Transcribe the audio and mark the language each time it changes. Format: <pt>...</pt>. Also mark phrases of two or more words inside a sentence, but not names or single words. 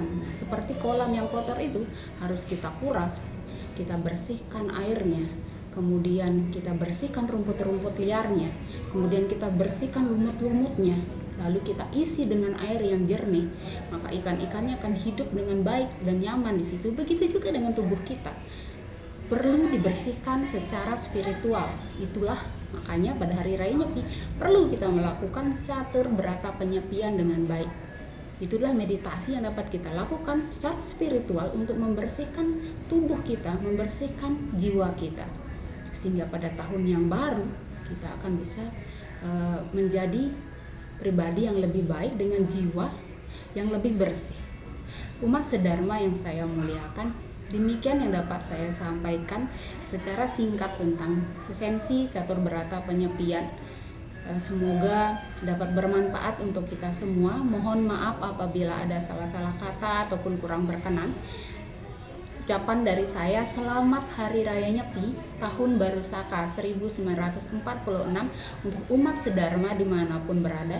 <id>Seperti kolam yang kotor itu harus kita kuras, kita bersihkan airnya, kemudian kita bersihkan rumput-rumput liarnya, kemudian kita bersihkan lumut-lumutnya, lalu kita isi dengan air yang jernih, maka ikan-ikannya akan hidup dengan baik dan nyaman di situ. Begitu juga dengan tubuh kita, perlu dibersihkan secara spiritual. Itulah makanya pada hari raya Nyepi perlu kita melakukan catur berata penyepian dengan baik. Itulah meditasi yang dapat kita lakukan secara spiritual untuk membersihkan tubuh kita, membersihkan jiwa kita, sehingga pada tahun yang baru kita akan bisa menjadi pribadi yang lebih baik dengan jiwa yang lebih bersih. Umat sedharma yang saya muliakan, demikian yang dapat saya sampaikan secara singkat tentang esensi catur berata penyepian. Semoga dapat bermanfaat untuk kita semua. Mohon maaf apabila ada salah-salah kata ataupun kurang berkenan. Ucapan dari saya, selamat Hari Raya Nyepi Tahun Baru Saka 1946 untuk umat sedharma dimanapun berada.</id>